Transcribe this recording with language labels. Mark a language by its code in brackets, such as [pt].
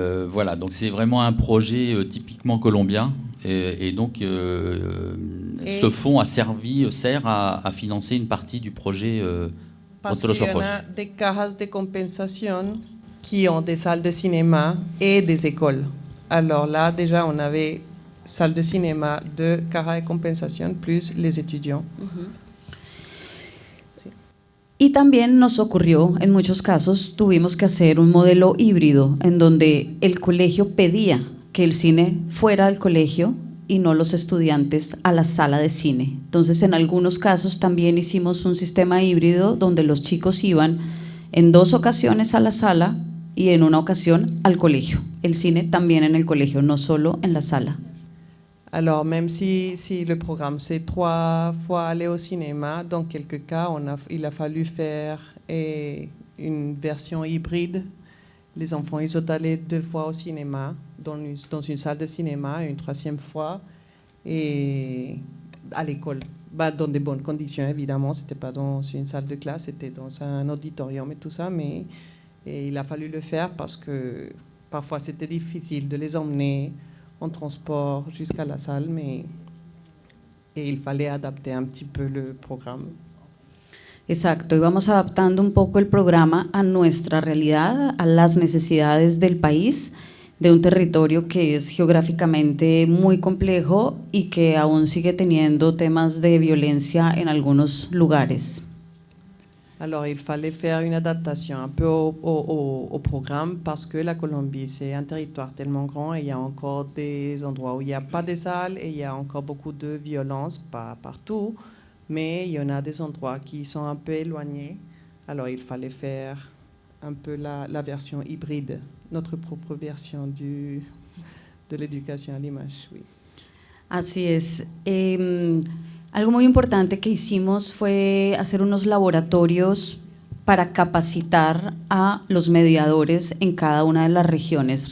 [fr] Voilà, donc c'est vraiment un projet typiquement colombien. Et donc, ce fonds sert à financer une partie du projet Parce qu'il y en a des cajas de compensation qui ont des salles de cinéma et des écoles. Alors là, déjà, on avait salle de cinéma, 2 cajas de compensation, plus les étudiants. [es] Y también nos ocurrió, en muchos casos, tuvimos que hacer un modelo híbrido en donde el colegio pedía que el cine fuera al colegio y no los estudiantes a la sala de cine. Entonces, en algunos casos también hicimos un sistema híbrido donde los chicos iban en 2 ocasiones a la sala y en una ocasión al colegio. El cine también en el colegio, no solo en la sala. [fr] Alors, même si le programme c'est 3 fois aller au cinéma, dans quelques cas, il a fallu faire une version hybride. Les enfants, ils sont allés 2 fois au cinéma, dans une salle de cinéma, une 3e fois, et à l'école. Bah, dans de bonnes conditions, évidemment. C'était pas dans une salle de classe, c'était dans un auditorium et tout ça, mais il a fallu le faire parce que parfois c'était difficile de les emmener en transport jusqu'à la salle, et il fallait adapter un petit peu le programme. [es] Exacto, íbamos adaptando un poco el programa a nuestra realidad, a las necesidades del país. de un territorio que es geográficamente muy complejo y que aún sigue teniendo temas de violencia en algunos lugares. [fr] Alors, il fallait faire une adaptation un peu au programme parce que la Colombie, c'est un territoire tellement grand et il y a encore des endroits où il n'y a pas de salles et il y a encore beaucoup de violence, pas partout, mais il y en a des endroits qui sont un peu éloignés. Alors, il fallait faire un peu la version hybride, notre propre version de l'éducation à l'image, oui. [es] Así es. Algo muy importante que hicimos fue hacer unos laboratorios para capacitar a los mediadores en cada una de las regiones.